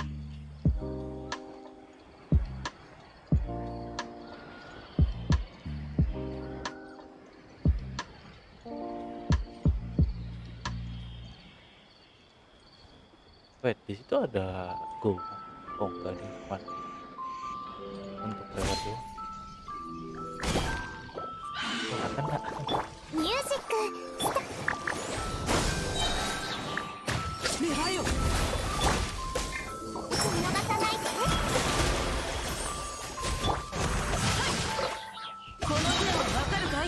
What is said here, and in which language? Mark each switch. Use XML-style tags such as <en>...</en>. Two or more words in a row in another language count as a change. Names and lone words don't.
<id>Wait, di situ ada go. Oh, enggak di depan. Untuk lewat dulu. Kena.</id> <ja>ミュージック狙いよ。見逃さないで。この手はわかるかい？</ja>